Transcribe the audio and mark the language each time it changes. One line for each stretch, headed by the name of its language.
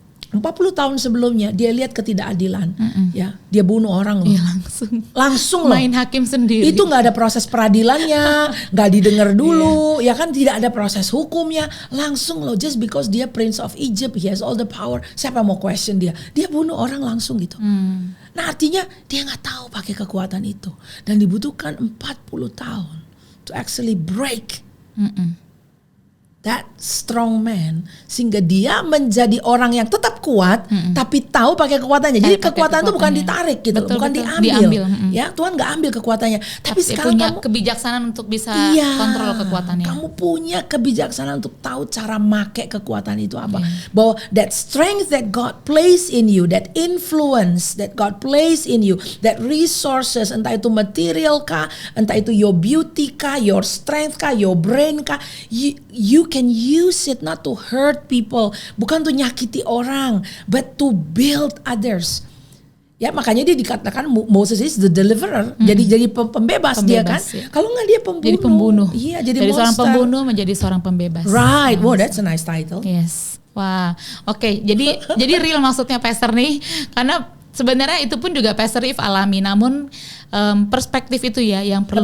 Indonesian: 40 tahun sebelumnya dia lihat ketidakadilan, ya dia bunuh orang loh. Iya, langsung loh. Main hakim sendiri. Itu nggak ada proses peradilannya, nggak didengar dulu, ya kan tidak ada proses hukumnya, langsung loh.
English: Just because dia Prince of Egypt, he has all the power.
Indonesian: Siapa mau question dia? Dia bunuh orang langsung gitu. Nah artinya dia nggak tahu pakai kekuatan itu dan dibutuhkan 40 tahun
English: to actually break. That strong man
Indonesian: sehingga dia menjadi orang yang tetap kuat tapi tahu pakai kekuatannya. Jadi kekuatan itu bukan ditarik gitu, bukan diambil. Ya, Tuhan nggak ambil kekuatannya. Tapi sekarang punya kamu kebijaksanaan untuk bisa kontrol kekuatannya. Kamu punya kebijaksanaan untuk tahu cara make kekuatan itu apa.
English: Bahwa that strength that God place in you, that influence that God place in you, that resources,
Indonesian: entah itu material kah,
English: entah itu your beauty kah, your strength kah, your brain kah, you can use it not to hurt people,
Indonesian: bukan to nyakiti orang,
English: but to build others.
Indonesian: Ya makanya dia dikatakan
English: Moses is the deliverer.
Indonesian: Jadi pembebas dia kan. Ya. Kalau nggak dia pembunuh. Jadi pembunuh. Iya, jadi dari monster. Seorang pembunuh menjadi seorang pembebas.
English: Right. Wow, that's a nice title. Yes. Wah.
Indonesian: Oke, jadi real maksudnya Pastor nih, karena sebenarnya itu pun juga Pastor If alami, namun perspektif itu ya yang perlu